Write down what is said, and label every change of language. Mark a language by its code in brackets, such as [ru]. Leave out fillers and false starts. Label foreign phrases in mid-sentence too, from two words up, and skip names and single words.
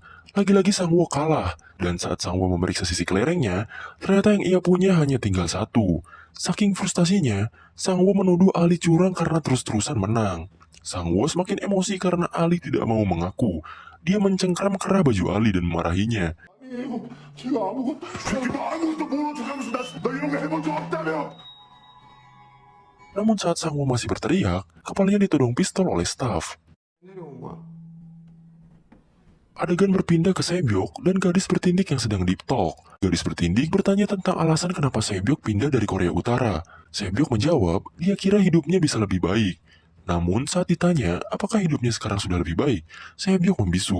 [id] Lagi-lagi Sangwo kalah. Dan saat Sangwo memeriksa sisi kelerengnya, ternyata yang ia punya hanya tinggal satu. Saking frustasinya, Sangwo menuduh Ali curang karena terus-terusan menang. Sangwo semakin emosi karena Ali tidak mau mengaku. Dia mencengkram kerah baju Ali dan memarahinya. [ko] 제가 아무것도 모르는 척하면서 너 이런 거 해본 적 없다며? [id] Namun saat Sangwo masih berteriak, kepalanya ditodong pistol oleh staf. [ko] 내려온 거야. [id] Adegan berpindah ke Saebyok dan gadis bertindik yang sedang [en] deep talk. [id] Gadis bertindik bertanya tentang alasan kenapa Saebyok pindah dari Korea Utara. Saebyok menjawab, dia kira hidupnya bisa lebih baik. Namun saat ditanya, apakah hidupnya sekarang sudah lebih baik, Saebyok membisu.